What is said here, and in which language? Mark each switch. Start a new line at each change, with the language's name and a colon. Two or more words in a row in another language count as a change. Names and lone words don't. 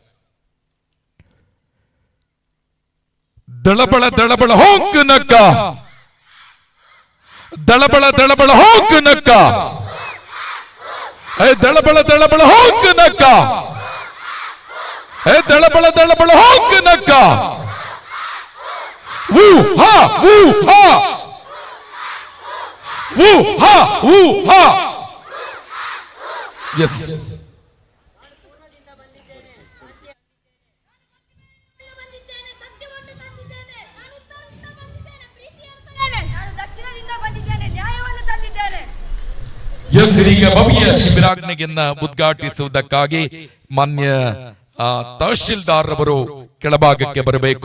Kannada: ದಳಬಳ ದಳಬಳ ಹೋಂಕು ನಕ್ಕ ದಳಬಳ ದಳಬಳ ಹೋಂಕು ನಕ್ಕ ದಳಬಳ ದಳಬಳ ಹೋಂಕು ನಕ್ಕ ದಳಬಳ ದಳಬಳ ಹೋಂಕು ನಕ್ಕ ಊ ಹಾ ಊ ಹಾ ಊ ಹಾ ಊ ಹಾ. ಎಸ್ ಎಸ್ ಇದೀಗ ಭವ್ಯ ಶಿಬಿರಾಗ್ನಿಯನ್ನ ಉದ್ಘಾಟಿಸುವುದಕ್ಕಾಗಿ ಮಾನ್ಯ ತಹಶೀಲ್ದಾರ್ ಅವರು ಕೆಳಭಾಗಕ್ಕೆ ಬರಬೇಕು.